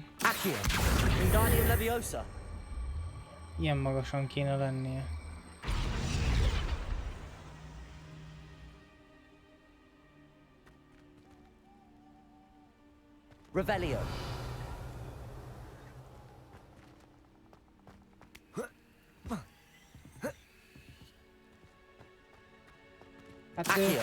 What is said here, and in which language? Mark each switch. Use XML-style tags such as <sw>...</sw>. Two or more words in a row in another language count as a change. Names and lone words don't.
<hu>Accio. Wingardium Leviosa. Ilyen magasan kéne lennie. Revelio. Accio.</hu>